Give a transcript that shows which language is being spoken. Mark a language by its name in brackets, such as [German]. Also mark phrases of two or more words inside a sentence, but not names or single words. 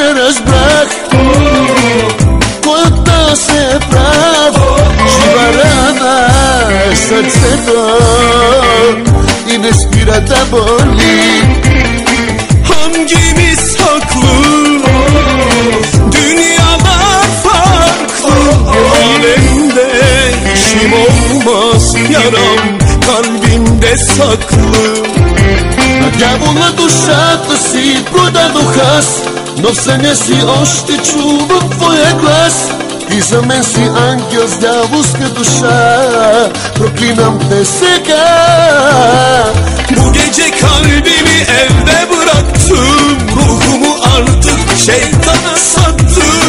[Bulgarian] разбрах кой от нас е прав. Жива рана е сърцето и не спира да боли. [Turkish] Hangimiz haklı? Dünyalar farklı. Alemde işim olmaz, yaram kalbimde saklı. [Bulgarian] Дявола душата си продадох аз, но в съня си още чувам твоя глас. Ти за мен си ангел с дяволска душа, проклинам те сега. [Turkish] Bu gece kalbimi evde bıraktım, ruhumu artık şeytana sattım.